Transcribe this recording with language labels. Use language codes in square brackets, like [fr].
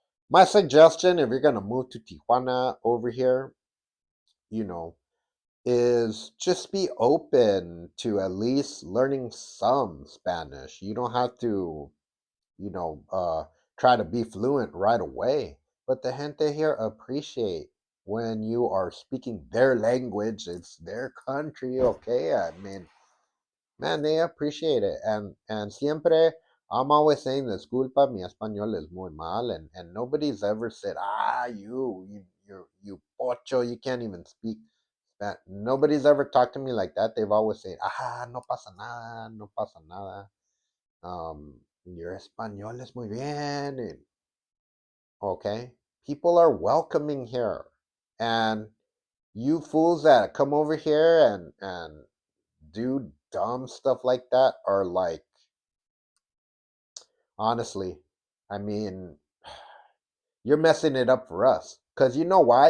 [en] My suggestion, if you're going to move to Tijuana over here, you know, is just be open to at least learning some Spanish. You don't have to, you know, try to be fluent right away. But the gente here appreciate when you are speaking their language. It's their country, okay? I mean, man, they appreciate it. [es] And siempre, [en] I'm always saying, [es] disculpa, mi español es muy mal. [en] And nobody's ever said, you pocho, you can't even speak that. Nobody's ever talked to me like that. They've always said, [es] no pasa nada, no pasa nada. [en] Your [es] español es muy bien. [en] Okay. People are welcoming here. And you fools that come over here and do dumb stuff like that are like, honestly, I mean, you're messing it up for us. Because you know why?